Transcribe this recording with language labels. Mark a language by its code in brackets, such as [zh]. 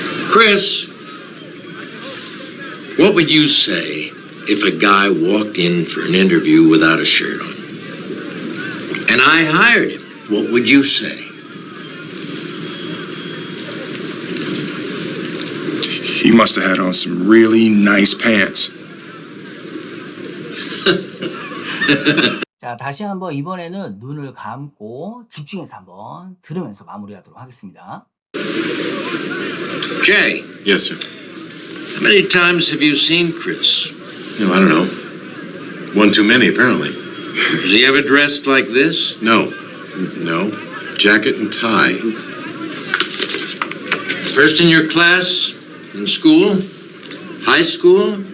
[en] Chris, what would you say if a guy walked in for an interview without a shirt on? And I hired him. What would you say? He must have had on some really nice pants. [ko] 자, 다시 한번 이번에는 눈을 감고 집중해서 한번 들으면서 마무리하도록 하겠습니다. [en] Jay, Yes, sir. how many times have you seen Chris? I don't know. One too many, apparently. Is he ever dressed like this? No. Jacket and tie. First in your class? In school? High school?